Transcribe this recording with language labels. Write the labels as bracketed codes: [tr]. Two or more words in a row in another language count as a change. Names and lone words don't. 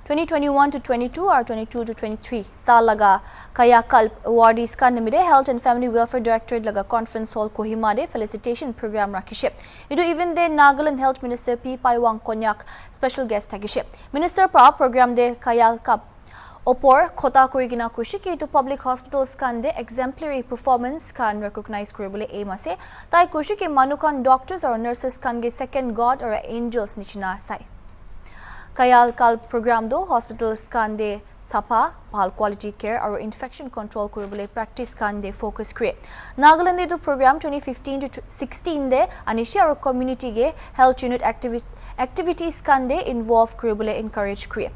[nag] 2021 to 22 or 22 to 23 saal laga Kayakalp awardees ka nimide Health and Family Welfare Directorate laga Conference Hall Kohima de [en] felicitation program [nag] rakhishe. Idu even de Nagaland Health Minister P. Paiwang Konyak [en] special guest [nag] takishe. Minister pa program de Kayakalp Opor khota kurigina kushiki to [en] public hospitals [nag] kan de [en] exemplary performance [nag] kan recognize kuribole aim ase. Tai kushiki manukan doctors or nurses kan ge second god or angels nichina sai. Kayakalp program do hospitals kan de sapa bhal [en] quality care [nag] or [en] infection control [nag] kuribole practice kan de focus create. Nagaland do program 2015 to 16 de anisha or community ge [en] health unit activities [nag] kan de involve kuribole encourage create.